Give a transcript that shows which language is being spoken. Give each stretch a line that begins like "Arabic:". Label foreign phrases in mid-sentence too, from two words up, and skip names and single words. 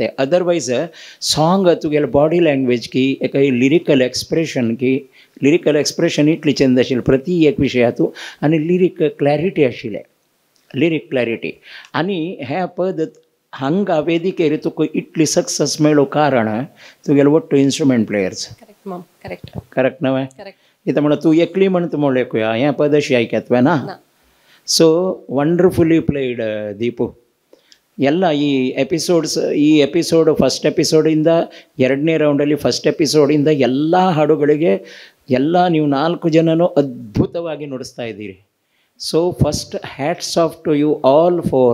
English: otherwise song
Konkani: तुगेले
English: body language
Konkani: की एक
English: lyrical expression
Konkani: इतली चंद आशिल्ली प्रति एक विशयातू आनी
English: lyric clarity
Konkani: आनी हें पद हांगा वेदिकेर तुका इतली सक्सेस मेळ्ळो कारण तुगेले वट्टू
English: instrument players. correct ma'am.
Konkani: करेक्ट न्हय? करेक्ट. इता म्हणून तूं एकली म्हणून तूं म्हणलें हें पद अशी आयकत्वे ना.
English: so wonderfully played ದೀಪು.
Kannada: ಎಲ್ಲ ಈ
English: episode first
Kannada: ಎಪಿಸೋಡಿಂದ 2ನೇ ರೌಂಡಲ್ಲಿ ಫಸ್ಟ್ ಎಪಿಸೋಡಿಂದ ಎಲ್ಲ ಹಾಡುಗಳಿಗೆ ಎಲ್ಲ ನೀವು 4 ಜನನೂ ಅದ್ಭುತವಾಗಿ ನುಡಿಸ್ತಾ ಇದ್ದೀರಿ.
English: so first hats off to you all 4.